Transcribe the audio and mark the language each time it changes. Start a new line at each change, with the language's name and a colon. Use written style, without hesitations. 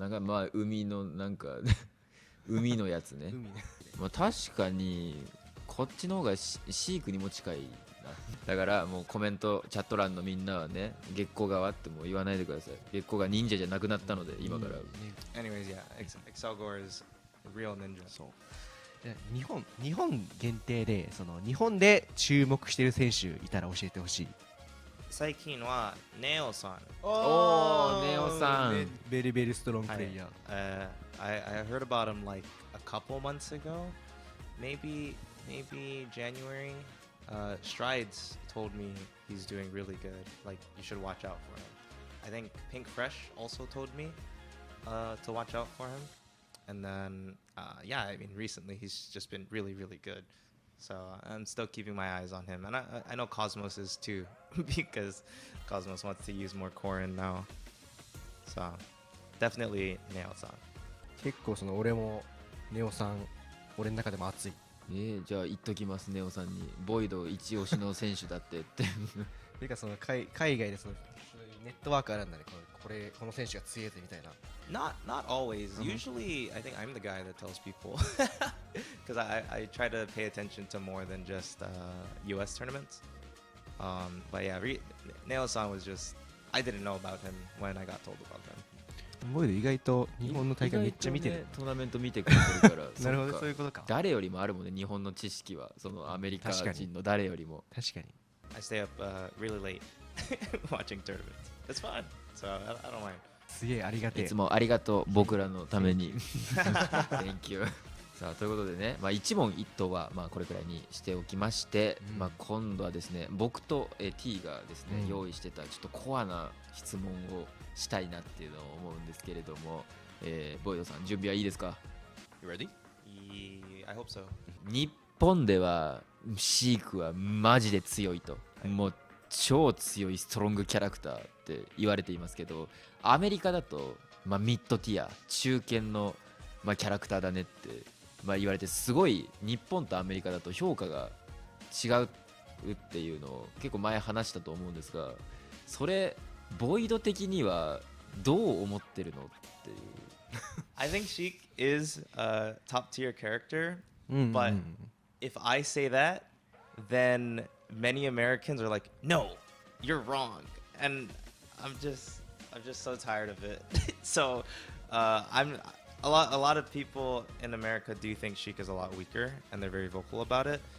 Japanese: なんかまあ海のなんか海のやつね海ねまあ確かにこっちの方がシークにも近いなだからもうコメントチャット欄のみんなはね月光川ってもう言わないでください月光が忍者じゃなくなったので今から
English: anyways, yeah, Excelgor is a real ninja.
Japanese: で日本限定でその日本で注目してる選手いたら教えてほしい最近はネオさん。おーネオさん
English: ベリベリストロングプレイヤー I heard about him like a couple months ago, maybe January. Strides told me he's doing really good. Like you should watch out for him. I think Pink Fresh also told me to watch out for him. And then yeah, I mean recently he's just been really good. So I'm still keeping my eyes on him, and I know Cosmos is too because Cosmos wants to use more Corrin now. So definitely Neo-san.
Japanese: 結構その俺もネオさん俺の中でも熱いじゃあ言っときますネオさんにボイド一押しの選手だってってていうかその海外でそのネットワークあるんだねこの選手が強いぜみたいな
English: Not always. Usually, I think I'm the guy that tells people because I try to pay attention to more than just U.S. tournaments. But yeah, Neo-san was just I didn't know about him when I got told about him.
Japanese: ボイド意外と日本の大会めっちゃ見てる、意外とねトーナメント見てくれてるからなるほどそっかそういうことか誰よりもあるもんね日本の知識はそのアメリカ確かに人の誰よりも確かに
English: I stay up really late watching tournaments. It's fun, so I don't mind.
Japanese: すげえありがてえいつもありがとう僕らのために
English: Thank you
Japanese: さあということでね、一問一答はこれくらいにしておきまして、うん今度はですね僕とT がですね、うん用意してたちょっとコアな質問をしたいなっていうのを思うんですけれども、ボイドさん準備はいいですか？
English: You ready? I hope so.
Japanese: 日本ではシークはマジで強いと、もう超強いストロングキャラクターって言われていますけどアメリカだと、ミッドティア中堅の、キャラクターだねって、言われてすごい日本とアメリカだと評価が違うっていうのを結構前話したと思うんですがそれボイド的にはどう思ってるのっていう
English: I think Sheik is a top tier character,
Japanese: うんうんうん
English: but if I say that, then many Americans are like, "No, you're wrong," and I'm just so tired of it. So I'm a lot of people in America do think Sheik is a lot weaker, and they're very vocal about it.